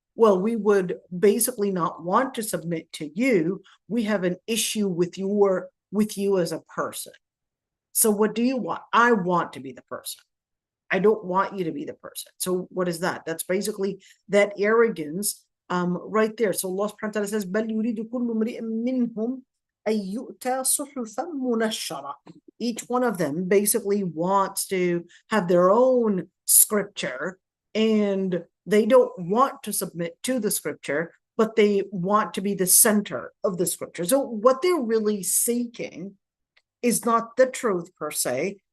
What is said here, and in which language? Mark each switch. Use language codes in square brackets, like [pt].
[en] well, we would basically not want to submit to you. We have an issue with you as a person. So what do you want? I want to be the person. I don't want you to be the person. So what is that? That's basically that arrogance right there. So Allah subhanahu wa ta'ala says, [ar] بَلْ يُرِيدُ كُلُّ امْرِئٍ مِّنْهُمْ أَن يُؤْتَىٰ صُحُفًا مُنَشَّرَةً. [en] Each one of them basically wants to have their own scripture, and they don't want to submit to the scripture, but they want to be the center of the scripture. So what they're really seeking is not the truth per se.